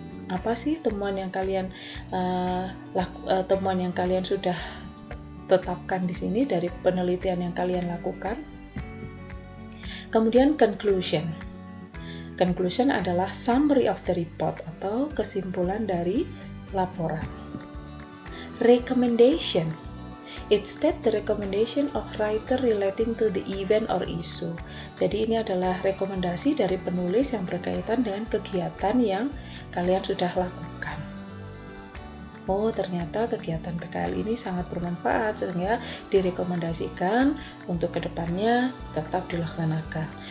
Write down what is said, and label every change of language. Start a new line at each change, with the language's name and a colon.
Indonesian: Apa sih temuan yang kalian sudah tetapkan di sini dari penelitian yang kalian lakukan? Kemudian conclusion. Conclusion adalah
English: summary of the report
Indonesian: atau kesimpulan dari laporan.
English: Recommendation. It states the recommendation of writer relating to the event or issue.
Indonesian: Jadi ini adalah rekomendasi dari penulis yang berkaitan dengan kegiatan yang kalian sudah lakukan. Oh, ternyata kegiatan PKL ini sangat bermanfaat, sehingga direkomendasikan untuk kedepannya tetap dilaksanakan.